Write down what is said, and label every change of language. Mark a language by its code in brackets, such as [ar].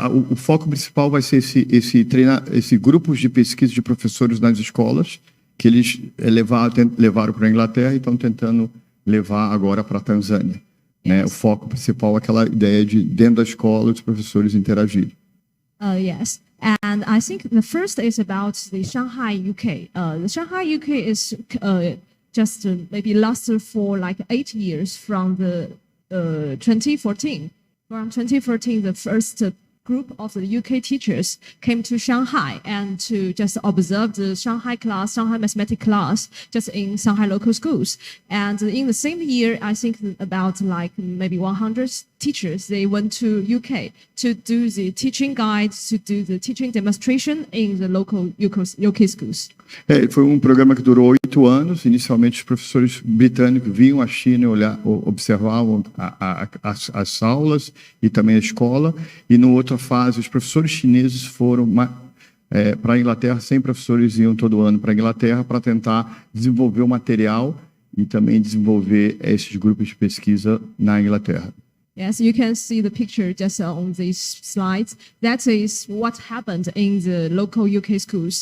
[pt] O foco principal vai ser esse grupos de pesquisa de professores nas escolas que eles levaram para a Inglaterra e estão tentando levar agora para a Tanzânia. Né? O foco principal é aquela ideia de dentro da escola os professores interagirem. [en] Yes. And I think the first is about the Shanghai, UK. The Shanghai, UK is just maybe lasted for like 8 years from the 2014. From 2014, the first group of the UK teachers came to Shanghai and to just observe the Shanghai mathematics class, just in Shanghai local schools. And in the same year, I think about like maybe 100 teachers, they went to UK to do the teaching guides, to do the teaching demonstration in the local UK schools. [pt] Foi programa que durou 8 anos. Inicialmente, os professores britânicos vinham à China e observavam as aulas e também a escola. E, na outra fase, os professores chineses foram para a Inglaterra. 100 professores iam todo ano para a Inglaterra para tentar desenvolver o material e também desenvolver esses grupos de pesquisa na Inglaterra. [en] Yes, you can see the picture just on these slides. That is what happened in the local UK schools.